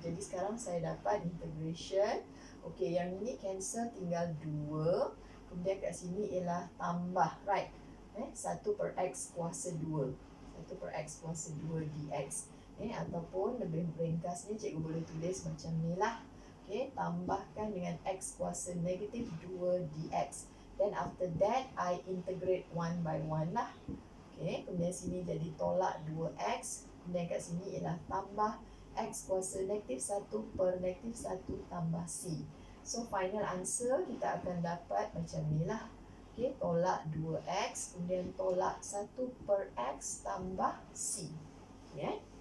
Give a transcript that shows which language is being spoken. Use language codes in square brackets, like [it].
[ms] Jadi sekarang saya dapat integration. Okey, yang ini cancel, tinggal 2. Kemudian kat sini ialah tambah, right? 1/x kuasa 2. 1/x kuasa 2 dx. Ataupun lebih ringkasnya cikgu boleh tulis macam ni lah. Okey, tambahkan dengan x kuasa negatif 2 dx. [en] Then after that, I integrate one by one lah. [ms] Okey, kemudian sini jadi tolak 2x. Kemudian kat sini ialah tambah x kuasa negatif 1 per negatif 1 tambah c. So final answer kita akan dapat macam ni lah. Okey, tolak 2x, kemudian tolak 1/x tambah c. Okay.